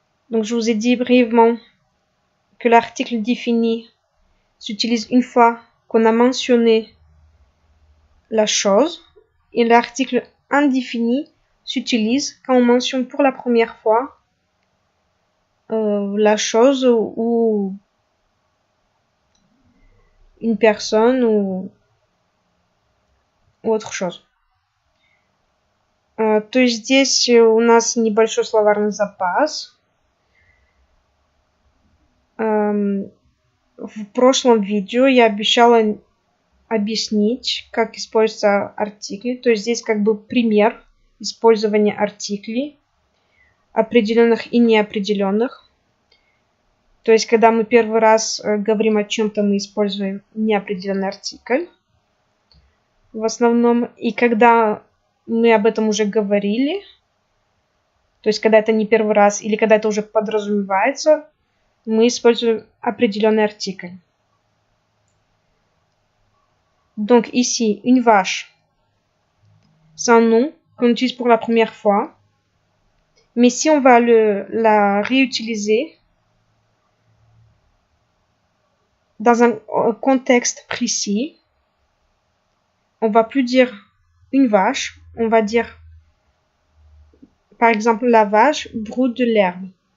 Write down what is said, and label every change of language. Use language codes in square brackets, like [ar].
[fr] Donc, je vous ai dit brièvement que l'article défini s'utilise une fois qu'on a mentionné la chose et l'article indéfini s'utilise quand on mentionne pour la première fois la chose ou une personne ou autre chose. [ru] То есть здесь у нас небольшой словарный запас. В прошлом видео я обещала объяснить, как используются артикли. То есть здесь как бы пример использования артиклей, определенных и неопределенных. То есть, когда мы первый раз говорим о чем-то, мы используем неопределенный артикль. В основном, и когда мы об этом уже говорили, то есть, когда это не первый раз, или когда это уже подразумевается, мы используем определенный артикль. [fr] Donc ici, une vache, c'est un nom qu'on utilise pour la première fois. Mais si on va la réutiliser dans un contexte précis, on va plus dire une vache, on va dire, par exemple, la vache broute de l'herbe.